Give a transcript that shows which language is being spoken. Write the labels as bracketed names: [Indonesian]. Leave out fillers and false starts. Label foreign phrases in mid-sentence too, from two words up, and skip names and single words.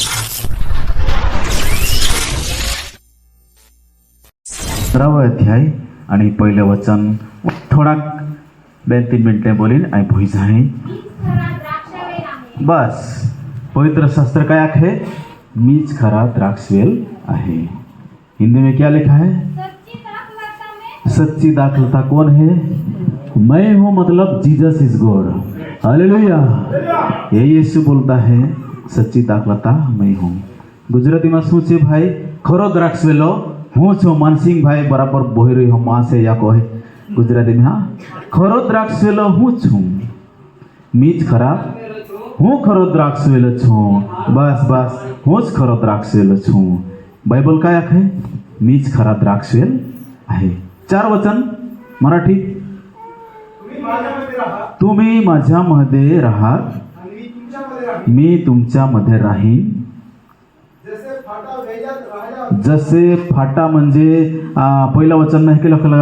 [Marathi] अध्याय आणि पहिलं वचन थोडा 2-3 मिनिटे बोलीन आणि भुई जाए बस. पवित्र शास्त्र काय आहे? मीच खरा द्राक्षवेल आहे. [Hindi] हिंदी में क्या लिखा है? सच्ची दाखलता कौन है? मैं हूँ, मतलब [English] Jesus is God. [Hindi] हालेलुया. ये यीशु बोलता है सच्ची दाखलता मैं हूँ. गुजराती में [Gujarati] શું છે ભાઈ? ખરો દ્રાક્ષવેલો હું છું. માનસિંગ ભાઈ બરાબર બોલી રહ્યો માં છે યા કહે [Hindi] ગુજરાતી में. हाँ, [Gujarati] ખરો દ્રાક્ષવેલો હું છું. [Marathi] मीच खरा [Gujarati] હું ખરો દ્રાક્ષવેલો છું. બસ બસ, હું જ ખરો દ્રાક્ષવેલો છું. [Marathi] बायबल काय आहे? मीच खरा द्राक्षवेल आहे. 4 वचन मराठीत. तुम्ही माझ्यामध्ये राहात, मी तुमच्यामध्ये राहीन. जसे फाटा म्हणजे पहिलं वचन नाही केलं का?